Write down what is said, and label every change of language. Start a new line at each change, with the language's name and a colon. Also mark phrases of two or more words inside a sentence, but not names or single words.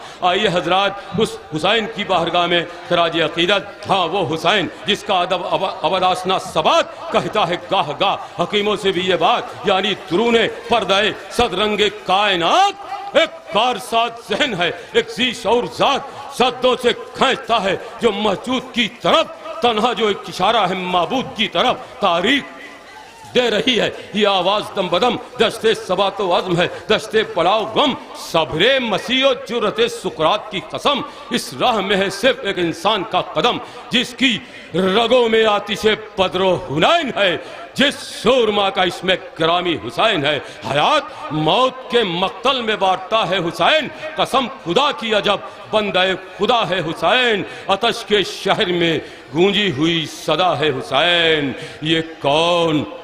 Urdu: آئیے حضرات، اس حسین کی بارگاہ میں خراج عقیدت، ہاں وہ حسین جس کا ادب ابد آسنا ثبات کہتا ہے گاہ گاہ حکیموں سے بھی یہ بات، یعنی درون پردہ صد رنگ کائنات ایک کارساز ذہن ہے، ایک ذی شعور ذات صدوں سے کھینچتا ہے جو موجود کی طرف، تنہا جو ایک اشارہ ہے معبود کی طرف، تاریخ دے رہی ہے یہ آواز دم بدم، دشتے ثبات و عزم ہے، دشتے بلاؤ غم، صبر مسیح و جرت سقراط کی قسم، اس راہ میں ہے صرف ایک انسان کا قدم، جس کی رگوں میں آتش بدر و حنین ہے، جس سورما کا اس میں گرامی حسین ہے، حیات موت کے مقتل میں بانٹتا ہے حسین، قسم خدا کی عجب بندہ خدا ہے حسین، آتش کے شہر میں گونجی ہوئی صدا ہے حسین، یہ کون